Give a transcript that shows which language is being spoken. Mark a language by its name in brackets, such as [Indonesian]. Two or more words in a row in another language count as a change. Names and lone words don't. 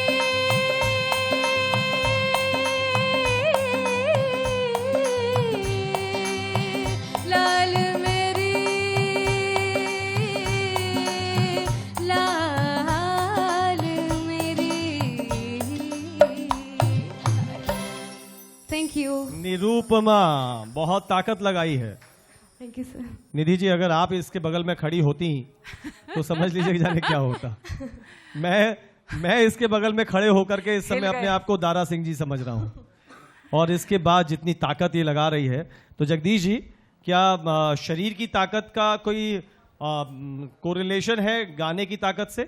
[Hindi] लाल मेरी, लाल मेरी। [English] thank you [Hindi] निरूपमा, बहुत ताकत लगाई है। [English] thank you sir. [Hindi] निधि जी, अगर आप इसके बगल में खड़ी होती तो समझ लीजिए कि जाने क्या होता। मैं इसके बगल में खड़े होकर के इस समय अपने आप को दारा सिंह जी समझ रहा हूं। और इसके बाद जितनी ताकत ये लगा रही है, तो जगदीश जी, क्या शरीर की ताकत का कोई कोरिलेशन है गाने की ताकत से?